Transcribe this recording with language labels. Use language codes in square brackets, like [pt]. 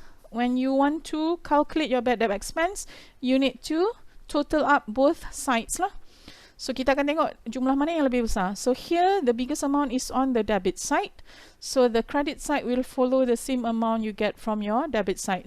[en] when you want to calculate your bad debt expense, you need to total up both sides lah. [ms] So kita akan tengok jumlah mana yang lebih besar. [en] So here the biggest amount is on the debit side. So the credit side will follow the same amount you get from your debit side.